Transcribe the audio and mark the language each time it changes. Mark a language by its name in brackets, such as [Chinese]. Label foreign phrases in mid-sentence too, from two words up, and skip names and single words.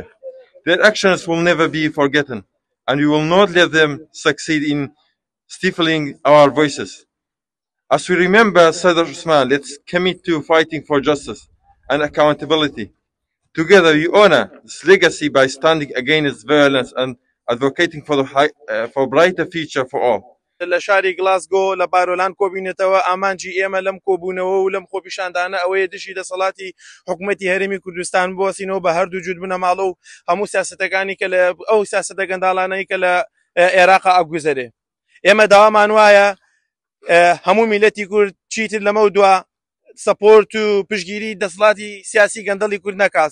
[English] Their actions will never be forgotten, and we will not let them succeed in stifling our voices. As we remember Sardash Osman, let's commit to fighting for justice and accountability. Together we honor this legacy by standing against violence and advocating for brighter future for all. [Central Kurdish] لە شاری گلاسگۆ لە بارۆلان کۆبینێتەوە ئامانجی ئێمە لەم کۆبوونەوە و لەم خۆپیشاندانە ئەوەیە دژی دەسەڵاتی حکوومەتی هەرێمی کوردستان بوەسینەوە بە هەردوو جوود بنە ماڵە و هەموو سیاسەتەکانی کە لە ئەو سیاسەتە گەنداڵانەی کە لە عێراقا ئەگوزەرێ. ئێمە داوامان وایە هەموو میلەتی کورد چیتر لەمە دووە سەپۆرت و پشگیری دەسەڵاتی سیاسی گەندەڵی کورد نەکات.